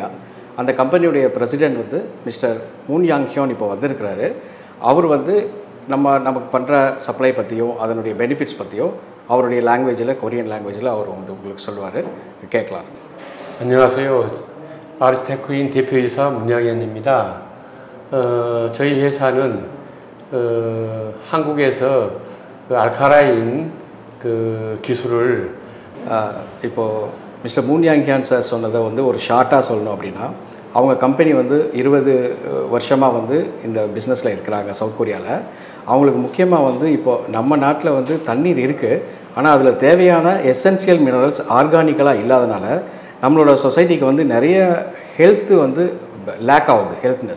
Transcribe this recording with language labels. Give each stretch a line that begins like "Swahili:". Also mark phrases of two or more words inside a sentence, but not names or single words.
Tamil: அந்த கம்பெனியுடைய பிரசிடெண்ட் வந்து மிஸ்டர் மூன் யாங் ஹியோன் இப்போ வந்திருக்கிறாரு. அவர் வந்து நமக்கு பண்ணுற சப்ளை பற்றியும் அதனுடைய பெனிஃபிட்ஸ் பற்றியும் அவருடைய லாங்குவேஜில்,
English: Korean languageில்
Tamil: அவர் வந்து உங்களுக்கு சொல்லுவார். கேட்கலாம்.
Korean: 안녕하세요. RSS 테크윈 대표이사 문양현입니다. 저희 회사는 한국에서 그 알카라인 그 기술을
Tamil: இப்போது மிஸ்டர் மூன் யாங் ஹியான் சார் சொன்னதை வந்து ஒரு ஷார்ட்டாக சொல்லணும் அப்படின்னா, அவங்க கம்பெனி வந்து 20 வருஷமாக வந்து இந்த பிஸ்னஸில் இருக்கிறாங்க சவுத் கொரியாவில். அவங்களுக்கு முக்கியமாக வந்து இப்போது நம்ம நாட்டில் வந்து தண்ணீர் இருக்குது, ஆனால் அதில் தேவையான
English: essential minerals organically
Tamil: இல்லாதனால நம்மளோட சொசைட்டிக்கு வந்து நிறைய ஹெல்த்து வந்து லேக் ஆகுது, ஹெல்த்னஸ்.